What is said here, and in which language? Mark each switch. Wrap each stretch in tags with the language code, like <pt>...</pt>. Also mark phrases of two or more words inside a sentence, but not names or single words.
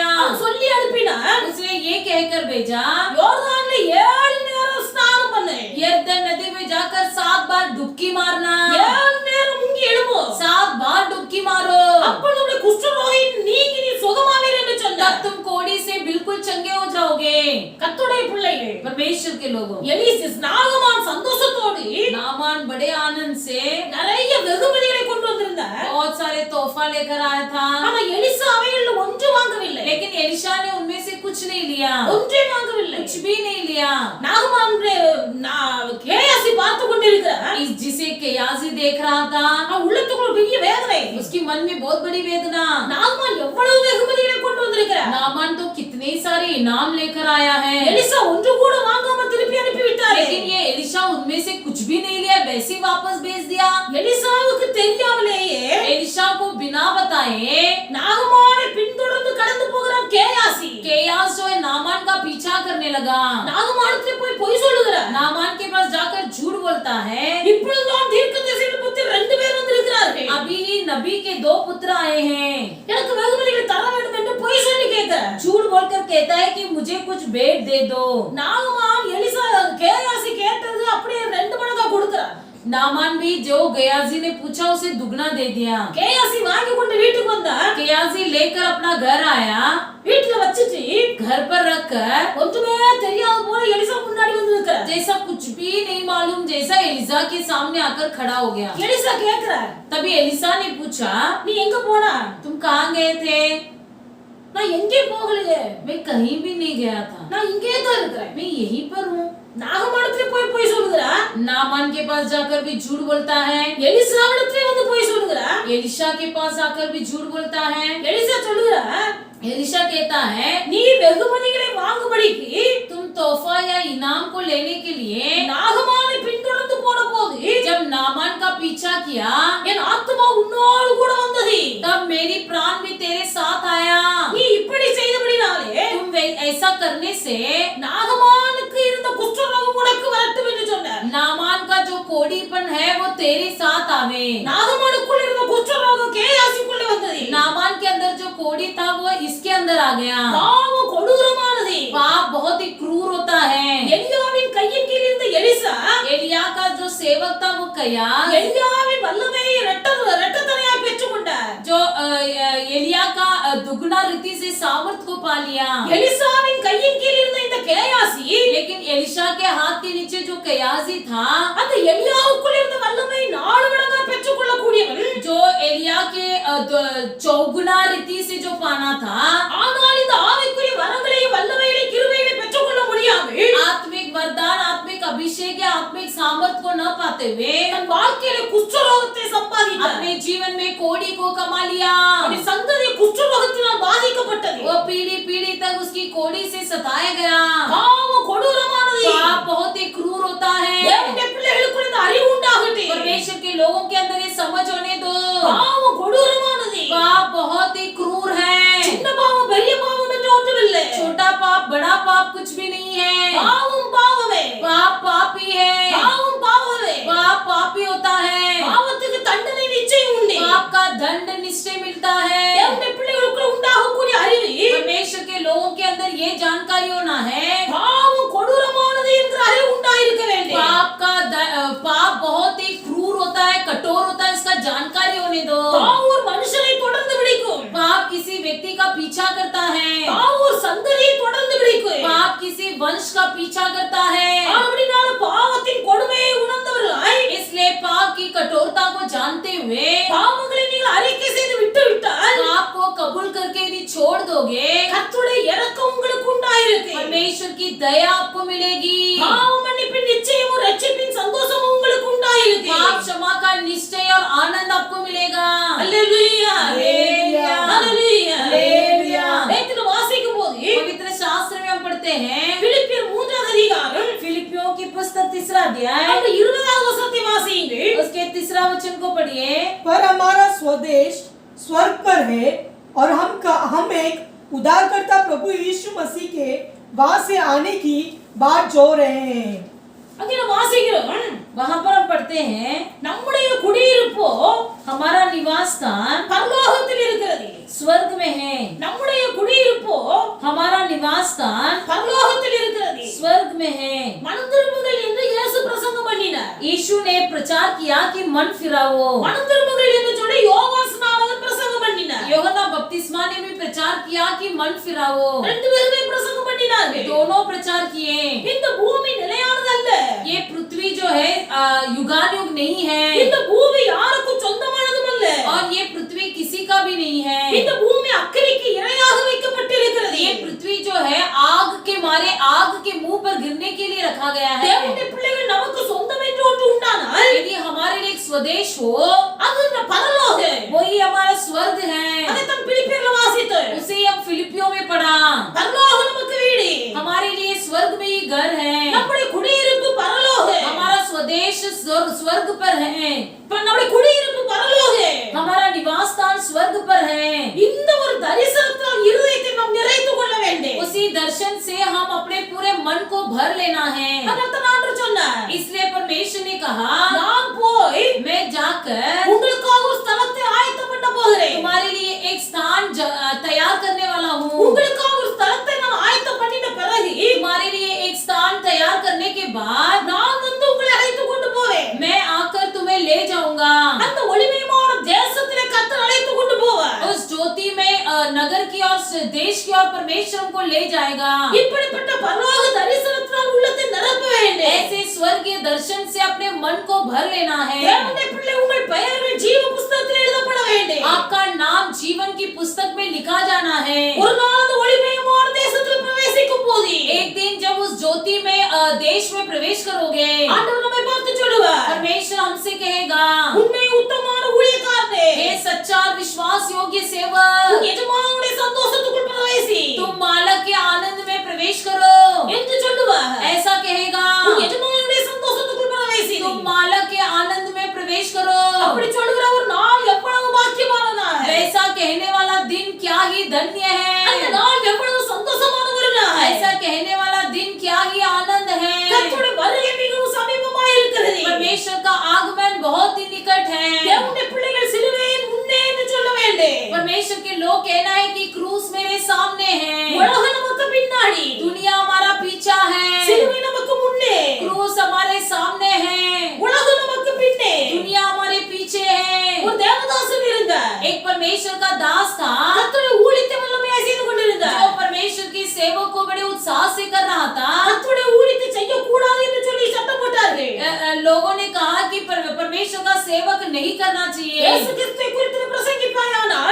<hi>उसने ये कहकर भेजा यरदन नदी में जाकर 7 बार डुबकी मारना, 7 बार डुबकी मारो, तब तुम कोढ़ी से बिल्कुल चंगे हो जाओगे। परमेश्वर के लोगों, नामान बड़े आनंद से लेकर आया था,</hi> <ta>ஆனா எலிசா அவைகள்ல ஒன்று வாங்கவில்லை.</ta> <hi>लेकिन एलिशा ने उनमें से कुछ नहीं लिया,</hi> <ta>ஒன்றே வாங்கவில்லை.</ta> <hi>कुछ भी नहीं लिया।</hi> <ta>நாகமான் கேயாசி பார்த்து கொண்டிருக்கிறார்.</ta> <hi>जिसे केयाजी देख रहा था,</hi> <ta>உள்ளத்துக்குள்ள பெரிய வேதனை.</ta> <hi>उसकी मन में बहुत बड़ी वेदना।</hi> <ta>நாகமான் எவ்வளவு வெகுமதிகளை கொண்டு வந்திருக்கிறார்.</ta> <hi>नामान तो कितने सारे इनाम लेकर आया है,</hi> <ta>எலிசா ஒன்று கூட வாங்காம திருப்பி அனுப்பி விட்டார்.</ta> <hi>लेकिन ये एलिशा उनमें से कुछ भी नहीं लिया, वैसे ही वापस भेज दिया।</hi> <ta>எலிசாவுக்கு தெரியாமலேயே</ta> <hi>एलिशा को बिना बताए</hi> <ta>நாகமானை பின்தொடர்ந்து கடந்து போகிறார் கேயாசி.</ta> <hi>केयास जो है नामान का पीछा करने लगा,</hi> <ta>நாகமானத்திலே போய் பொய் சொல்லுகிறார்.</ta> <hi>नामान के पास जाकर झूठ बोलता है।</hi> <ta>இப்பொழுதுதான் தீர்க்கதரிசியின் புத்திரர் 2 பேர் வந்திருக்கிறார்கள்.</ta> <hi>अभी ही नबी के 2 पुत्र आए हैं,</hi> <ta>எனக்கு வெகுமதிகள் தர வேண்டும் என்று பொய் சொல்லி கேட்கிறார்.</ta> <hi>झूठ बोलकर कहता है कि मुझे कुछ भेंट दे दो।</hi> <ta>நாகமான் எலிசா கேயாசி கேட்டது அப்படியே 2 மடங்கா கொடுக்கிறார்.</ta> <hi>नामान भी जो गयाजी ने पूछा उसे दुगना दे दिया।</hi> <ta>கேயாசி வாங்கி கொண்டு வீட்டுக்கு வந்தார்.</ta> <hi>गयाजी लेकर अपना घर आया,</hi> <ta>வீட்டுல வச்சிட்டு</ta> <hi>घर पर रखकर</hi> <ta>ஒன்றுமே தெரியாத போல எலிசா முன்னாடி வந்து நிற்கிறார்.</ta> <hi>जैसा कुछ भी नहीं मालूम जैसा एलिसा के सामने आकर खड़ा हो गया।</hi> <ta>எலிசா கேக்குறார்,</ta> <hi>तभी एलिसा ने पूछा,</hi> <ta>நீ எங்க போனா?</ta> <hi>तुम कहाँ गए थे?</hi> <ta>நான் எங்கே போகலையே,</ta> <hi>मैं कहीं भी नहीं गया था,</hi> <ta>நான் இங்கே தான் இருக்கிறேன்.</ta> <hi>मैं यहीं पर हूँ।</hi> <ta>நாகமானத்திலே போய் பொய் சொல்லுகிறார்.</ta> <hi>नामान के पास जाकर भी झूठ बोलता है,</hi> <ta>எலிசாவிடத்திலே வந்து பொய் சொல்லுகிறார்.</ta> <hi>एलिशा के पास आकर भी झूठ बोलता है।</hi> <ta>எலிசா சொல்லுகிறார்,</ta> <hi>एलिशा कहता है,</hi> <ta>நீ வெகுமதிகளை வாங்கும்படிக்கு</ta> <hi>तुम तोहफा या इनाम को लेने के लिए</hi> <ta>நாகமானை பின்தொடர்ந்து போன போது</ta> <hi>जब नामान का पीछा किया,</hi> <ta>என் ஆத்துமா உன்னோடு கூட வந்தது.</ta> <hi>तब मेरी प्राण भी तेरे साथ आया।</hi> <ta>நீ இப்படி செய்தபடினாலே</ta> <hi>तुम ऐसा करने से</hi> <ta>நாகமானுக்கு இருந்த குஷ்டரோகம் உனக்கு வரட்டும் என்று சொன்னார்.</ta> <hi>नामान का जो कोढ़ीपन है वो तेरे साथ आवे।</hi> <ta>நாகமானுக்குள்ள இருந்த குஷ்டரோகம் கேயாசிக்குள்ள வந்தது.</ta> <hi>नामान के अंदर जो कोढ़ी था वो इसके अंदर आ गया।</hi> <ta>பாவம் கொடூரமானது.</ta> <hi>पाप बहुत ही क्रूर होता है।</hi> <ta>எலியாவின் கையின் கீழ் இருந்த எலிசா</ta> <hi>एलिया का जो सेवक था वो कयास,</hi> <ta>எலியாவின் வல்லமையை இரட்டத்தனையாய் பெற்றுக்கொண்டார்.</ta> <hi>जो एलिया का दुगना रीति से सामर्थ को पा लिया।</hi> <ta>எலிசாவின் கையின் கீழ் இருந்த இந்த கேயாசி</ta> <hi>लेकिन एलिशा के हाथ के नीचे जो कयासी था,</hi> <ta>அந்த எலியாவுக்குள்ள இருந்த வல்லமை 4 மடங்கா பெற்றுக்கொள்ளக்கூடியவன்.</ta> <hi>जो एलिया के चौगुना रीति से जो पाना था,</hi> <ta>ஆனால் இந்த ஆவிக்குரிய வரங்களையும் வல்லமைகளையும் கிருபைகளையும் பெற்றுக்கொள்ள முடியாமல்</ta> <hi>आत्मिक वरदान, आत्मिक अभिषेक या आत्मिक सामर्थ को न पाते हुए</hi> <ta>தன் வாழ்க்கையில குஷ்டரோகத்தை சம்பாதித்தார்.</ta> <hi>अपने जीवन में कोढ़ी को कमा लिया।</hi> <ta>அவருடைய சந்ததி குஷ்டரோகத்தினால் பாதிக்கப்பட்டது.</ta> <hi>वो पीढ़ी पीढ़ी तक उसकी कोढ़ी से सताया गया।</hi> <ta>பாவம் கொடூரமானது.</ta> <hi>पाप बहुत ही क्रूर होता है।</hi> <ta>தேவனுடைய பிள்ளைகளுக்கு இந்த அறிவு உண்டாகட்டும்.</ta> <hi>परमेश्वर के लोगों के अंदर ये समझ होने दो,</hi> <ta>பாவம் கொடூரமானது.</ta> <hi>पाप बहुत ही क्रूर है।</hi> <ta>சின்ன பாவம் பெரிய பாவம் என்று ஒன்றுமில்லை.</ta> <hi>छोटा पाप बड़ा पाप कुछ भी नहीं है।</hi> <ta>பாவம் பாவமே.</ta> <hi>पाप पाप ही है।</hi> <ta>பாவம் பாவமே.</ta> <hi>पाप पाप ही होता है।</hi> <ta>பாவத்துக்கு தண்டனை நிச்சயம் உண்டு.</ta> <hi>पाप का दंड निश्चय मिलता है।</hi> <ta>தேவனுடைய பிள்ளைகளுக்கு உண்டாகக்கூடிய அறிவு</ta> <hi>परमेश्वर के लोगों के अंदर ये जानकारी होना है,</hi> <ta>பாவம் கொடூரமானது என்கிற அறிவு உண்டாயிருக்க வேண்டும்.</ta> <hi>पाप बहुत ही क्रूर होता है, कठोर होता है, इसका जानकारी होने दो।</hi> <ta>பாவம் ஒரு மனுஷனை தொடர்ந்து பிடிக்கும்.</ta> <hi>पाप किसी व्यक्ति का पीछा करता है।</hi> <ta>பாவம் ஒரு சந்ததியை தொடர்ந்து பிடிக்கும்.</ta> <hi>पाप किसी वंश का पीछा करता है।</hi> <ta>அப்படினால பாவத்தின் கொடுமையை உணர்ந்தவர்களாய்</ta> <hi>इसलिए पाप की कठोरता को जानते हुए</hi> <ta>பாவங்களை நீங்கள் அறிக்கை செய்து விட்டு விட்டால்</ta> <hi>पाप को कबूल करके यदि छोड़ दोगे,</hi> <ta>கர்த்தருடைய இரக்கம் உங்களுக்கு உண்டாயிருக்கு.</ta> <hi>परमेश्वर की दया आपको मिलेगी।</hi> <ta>பாவ மன்னிப்பின் நிச்சயமும் ரட்சிப்பின் சந்தோஷமும் உங்களுக்கு உண்டாயிருக்கு.</ta> <hi>पाप क्षमा का निश्चय और आनंद आपको मिलेगा।</hi> <ta>அல்லேலூயா அல்லேலூயா அல்லேலூயா அல்லேலூயா। வேதத்துல வாசிக்கும் போது</ta> <hi>पवित्र शास्त्र में हम पढ़ते हैं,</hi> <ta>பிலிப்பியர் 3ஆம் அதிகாரம்</ta> <hi>फिलिपियों की पुस्तक 3 अध्याय</hi> <ta>அந்த 20வது வசனத்தை வாசியுங்கள்.</ta> <hi>उसके 3 वचन को पढ़िए। पर हमारा स्वदेश स्वर्ग पर है और हम एक उद्धारकर्ता प्रभु यीशु मसीह के वहां से आने की बात जो रहे हैं।</hi> <ta>அங்கே நாம் வாசிக்கிறோம்,</ta> <hi>वहां पर हम पढ़ते हैं,</hi> <ta>நம்முடைய குடியிருப்போ</ta> <hi>हमारा निवास स्थान</hi> <ta>பரலோகத்தில் இருக்கிறது.</ta> <hi>स्वर्ग में है।</hi> <ta>நம்முடைய குடியிருப்போ</ta> <hi>हमारा निवास स्थान</hi> <ta>பரலோகத்தில் இருக்கிறது.</ta> <hi>स्वर्ग में है।</hi> <ta>மனம் திரும்புங்கள் என்று இயேசு பிரசங்கம் பண்ணினார்.</ta> <hi>यीशु ने प्रचार किया कि मन फिराओ।</hi> <ta>மனம் திரும்புங்கள் என்று சொல்லி யோவான் ஸ்நானகர் பிரசங்கம் பண்ணினார்.</ta> <hi>यूहन्ना बपतिस्मा ने भी प्रचार किया कि मन फिराओ।</hi> <ta>ரெண்டு பேருமே பிரசங்கம் பண்ணினார்கள்.</ta> <hi>दोनों प्रचार किए।</hi> <ta>இந்த பூமி நிலையானது அல்ல.</ta> <hi>ये पृथ्वी जो है युगानुयुग नहीं है,</hi> <ta>இந்த பூமி யாருக்கும் சொந்தமானதும் அல்ல.</ta> <hi>और ये पृथ्वी किसी का सकता भी नहीं है।</hi> <ta>இந்த பூமி அக்கினிக்கு இரையாக வைக்கப்பட்டிருக்கிறது.</ta> <hi>ये पृथ्वी जो है आग के मारे आग के मुंह पर गिरने के लिए रखा गया है।</hi> <ta>தேவனுடைய பிள்ளைகள் நமக்கு சொந்தம் என்று ஒன்று உண்டானால்</ta> <hi>यदि हमारे लिए एक स्वदेश हो,</hi> <ta>அது இந்த பரலோகம்.</ta> <hi>वही हमारा स्वर्ग है।</hi> <ta>அதைத்தான் பிலிப்பியர்ல வாசித்தோம்.</ta> <hi>उसे हम फिलिपियों में पढ़ा।</hi> <ta>பரலோகம் நமக்கு வீடு.</ta> <hi>हमारे लिए स्वर्ग में ही घर है।</hi> <ta>நம்முடைய குடியிருப்பு பரலோகம்.</ta> <hi>हमारा स्वदेश स्वर्ग पर है।</hi> <ta>நம்முடைய குடியிருப்பு பரலோகம்.</ta> <hi>हमारा निवास स्थान स्वर्ग पर है।</hi> <ta>இந்த ஒரு தரிசனத்தால் இருதயத்தை நாம் நிறைத்துக் கொள்ள வேண்டும்.</ta> <hi>उसी दर्शन से हम अपने पूरे मन को भर लेना है।</hi> <ta>அதனால்தான் ஆண்டவர் சொன்னார்,</ta> <hi>इसलिए परमेश्वर ने कहा,</hi> <ta>நான் போய்</ta> <hi>मैं जाकर</hi> <ta>உங்களுக்காக ஒரு ஸ்தலத்தை ஆயத்தம் பண்ண போகிறேன்.</ta> <hi>तुम्हारे लिए एक स्थान तैयार करने वाला हूँ।</hi> <ta>உங்களுக்காக ஒரு ஸ்தலத்தை நான் ஆயத்தம் பண்ணின பிறகு</ta> <hi>तुम्हारे लिए एक स्थान तैयार करने के बाद</hi> <ta>நான் வந்து உங்களை அழைத்துக் கொண்டு போவேன்.</ta> <hi>मैं आकर तुम्हें ले जाऊंगा।</hi> <ta>அந்த ஒளிமயமான தேசத்திலே கர்த்தர் அழைத்துக் கொண்டு போவார்.</ta> <hi>उस ज्योति में नगर की और देश की और परमेश्वर को ले जाएगा।</hi> <ta>இப்படிப்பட்ட பரலோக தரிசனத்தால் உள்ளத்தை நிரப்ப வேண்டும்.</ta> <hi>ऐसे स्वर्गीय दर्शन से अपने मन को भर लेना है।</hi> <ta>தேவனுடைய பிள்ளை, உங்கள் பெயர்கள் ஜீவ புஸ்தகத்தில் எழுதப்பட வேண்டும்.</ta> <hi>आपका नाम जीवन की पुस्तक में लिखा जाना है।</hi> <ta>ஒரு நாள் அந்த ஒளிமயமான தேசத்தில் பிரவேசிக்கும் போது</ta> <hi>एक दिन जब उस ज्योति में देश में प्रवेश करोगे,</hi> <ta>ஆண்டவர் நம்மை பார்த்து சொல்லுவார்,</ta> <hi>परमेश्वर हमसे कहेगा,</hi> <ta>உன்னை உத்தமமான ஊழியக்காரனே,</ta> <hi>हे सच्चा और विश्वास योग्य सेवक,</hi> <ta>உன் எஜமானுடைய சந்தோஷத்துக்குள் பிரவேசி</ta> <hi>तुम मालक के आनंद में प्रवेश करो</hi> <ta>என்று சொல்லுவார்.</ta> <hi>ऐसा कहेगा।</hi> <ta>உன் எஜமானுடைய சந்தோஷத்துக்குள் பிரவேசி.</ta> <hi>तुम मालक के आनंद में प्रवेश करो।</hi> <ta>அப்படி சொல்லுகிற ஒரு நாள் எவ்வளவு பாக்கியமானது.</ta> <hi>वैसा कहने वाला दिन क्या ही धन्य</hi> <ta>அந்த</ta> <hi>है।</hi> <ta>நாள் எவ்வளவு சந்தோஷமான ஒரு நாள்.</ta> <hi>ऐसा कहने वाला दिन क्या ही आनंद है।</hi> <ta>கர்த்தருடைய வருகை மிகவும் சமீபமாய் இருக்கிறது.</ta> <hi>परमेश्वर का आगमन बहुत ही निकट है।</hi> <ta>தேவனுடைய பிள்ளைகள் சிலுவையின் முன்னே என்று சொல்ல வேண்டும்.</ta> <hi>परमेश्वर के लोग कहना है कि क्रूस मेरे सामने है,</hi> <ta>உலகம் நமக்கு பின்னாடி,</ta> <hi>दुनिया हमारा पीछा है,</hi> <ta>சிலுவை நமக்கு முன்னே,</ta> <hi>क्रूस हमारे सामने है,</hi> <ta>உலகம் நமக்கு பின்னே.</ta> <hi>दुनिया हमारे पीछे है।</hi> <ta>ஒரு தேவதாசன் இருந்தார்.</ta> <hi>एक परमेश्वर का दास था</hi> <ta>கர்த்தருடைய ஊழியத்தை வல்லமையாய் செய்து கொண்டிருந்தார்.</ta> <hi>जो परमेश्वर की सेवक को बड़े उत्साह से कर रहा था।</hi> <ta>கர்த்தருடைய ஊழியத்தை செய்யக்கூடாது என்று சொல்லி சத்தம் போட்டார்கள்.</ta> <hi>लोगों ने कहा कि परमेश्वर का सेवक नहीं करना चाहिए।</hi> <ta>இயேசு கிறிஸ்துவை குறித்து பிரசங்கிப்பாயானால்</ta>